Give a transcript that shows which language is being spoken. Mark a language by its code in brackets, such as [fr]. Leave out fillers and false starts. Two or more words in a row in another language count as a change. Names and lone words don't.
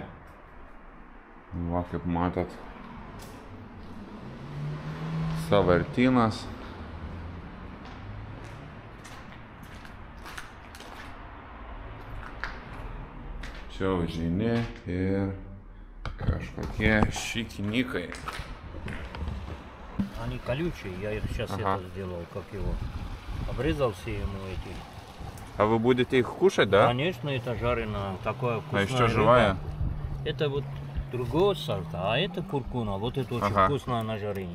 [lt] Va, kaip matot. Sąvartynas. Čia užeini ir kažkokie šikinikai. [ru] Они колючие, я их сейчас это сделал, как его, обрезался ему эти. А вы будете их кушать, да? Конечно, это жареное, такое вкусное. А еще живая? Это вот другого сорта, а это куркуна, вот это очень вкусное на жарении.